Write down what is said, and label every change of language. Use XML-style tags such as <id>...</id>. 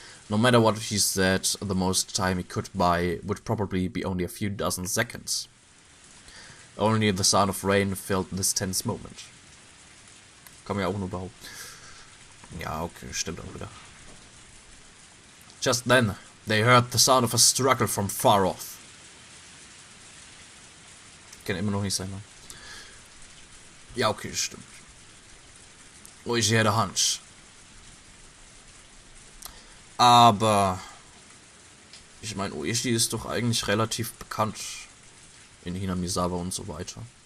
<en>No matter what he said, the most time he could buy would probably be only a few dozen seconds. Only the sound of rain filled this tense moment.</en> <de>Kann man ja auch nur behaupten. Ja, okay, stimmt auch wieder.</de> <en>Just then, they heard the sound of a struggle from far off.</en> <de>Kann immer noch nicht sein, ne? Ja, okay, stimmt.</de> <en>Oishi had a hunch.</en> <de>Aber ich meine, Oishi ist doch eigentlich relativ bekannt in Hinamizawa und so weiter.</de>